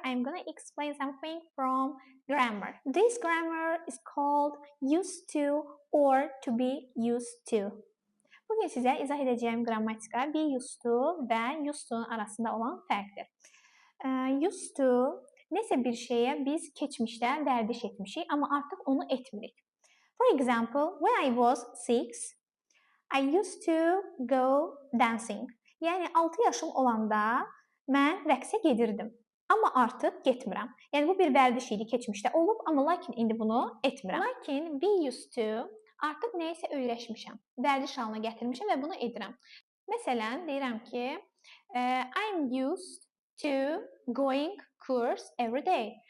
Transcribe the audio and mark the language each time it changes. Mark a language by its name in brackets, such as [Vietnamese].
[English] I'm gonna explain something from grammar. This grammar is called used to or to be used to. [Azerbaijani] Bugün sizə izah edəcəyim qrammatika be used to və used to arasında olan fərqdir. Used to nəsə bir şeyə biz keçmişdə vərdiş etmişik, amma artıq onu etmirik. [English] For example, when I was 6, I used to go dancing. [Azerbaijani] Yəni 6 yaşım olanda mən rəqsə gedirdim. Amma artıq getmirəm. Yəni bu bir vərdiş idi, keçmişdə olub, amma lakin indi bunu etmirəm. Lakin be used to artıq nəyisə öyrəşmişəm. Vərdiş halına gətirmişəm və bunu edirəm. Məsələn, deyirəm ki, [English] I'm used to going course every day.